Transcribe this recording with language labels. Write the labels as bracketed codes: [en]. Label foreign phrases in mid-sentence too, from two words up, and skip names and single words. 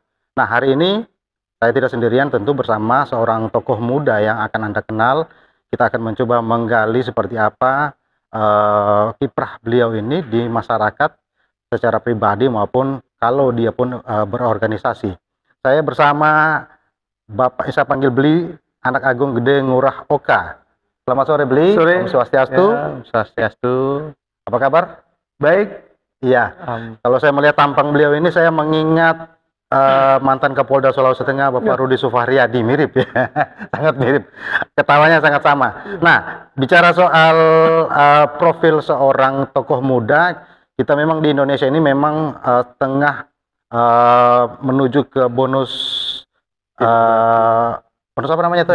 [id] Nah, hari ini saya tidak sendirian, tentu bersama seorang tokoh muda yang akan Anda kenal. Kita akan mencoba menggali seperti apa kiprah beliau ini di masyarakat secara pribadi maupun kalau dia pun berorganisasi. Saya bersama Bapak, saya panggil Beli, anak Agung Gede Ngurah Oka. Selamat sore Beli. Sore. [ban] Om Swastiastu. Ya, Om Swastiastu. [id] Apa kabar? Baik. Iya. Kalau saya melihat tampang beliau ini, saya mengingat mantan Kapolda Sulawesi Tengah Bapak Rudi Sufahriyadi. Mirip ya. Sangat mirip, ketawanya sangat sama. Nah, bicara soal profil seorang tokoh muda, kita memang di Indonesia ini memang tengah menuju ke bonus bonus apa namanya itu?